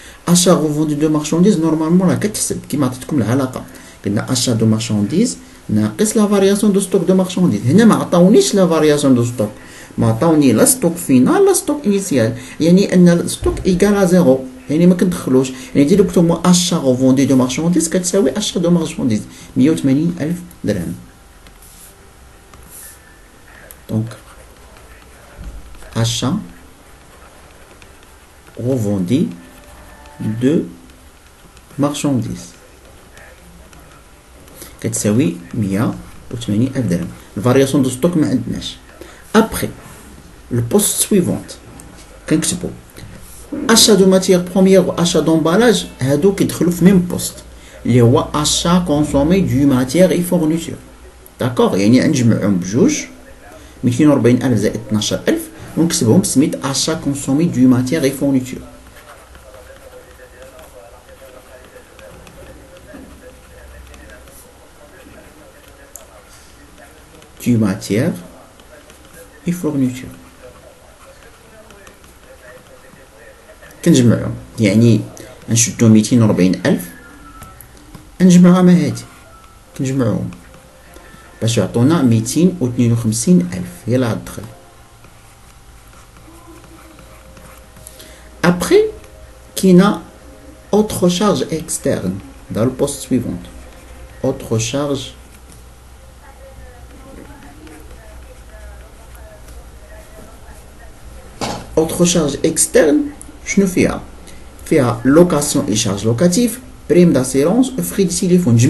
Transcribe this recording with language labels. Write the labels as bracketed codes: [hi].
[ar] اشا غوفوندي دو مارشانديز نورمالمون راه كتحسب كيما عطيتكم العلاقه، قلنا اشا دو مارشانديز ناقص لا فارياسيون دو ستوك دو مارشانديز. هنا ما عطاونيش لا فارياسيون دو ستوك، ما عطاوني لا ستوك فينال لا ستوك انيسيال، يعني ان الستوك ايكال زيرو، يعني ما كندخلوش. يعني ديريكتومون اشا غوفوندي دو مارشانديز كتساوي اشا دو مارشانديز 180,000 درهم. دونك [fr] achat revendu de marchandises [ar] كتساوي 180,000 درهم. الفارياسيون دو ستوك ما عندناش. ابري البوست سويفونت كنكتبو achat دو ماتيير بروميير و achat دومبالاج، هادو كيدخلو في ميم بوست اللي هو achat كونسومي دو ماتيير اي فورنيتور. داكوغ، يعني نجمعهم بجوج، 240,000 زائد 12,000 ونكتبهم سميت achat كونسومي دو ماتيير اي فورنيتور. دو ماتيير اي فورنيتور كنجمعهم، يعني نشدو 240,000 نجمعها مع هادي، كنجمعهم باش يعطونا 252,000 هي اللي غتدخل. [fr] Après, qu'il y a autre charge externe dans le poste suivant. Autre charge externe, je ne fais pas location et charge locative, prime d'assurance, frais de téléphone.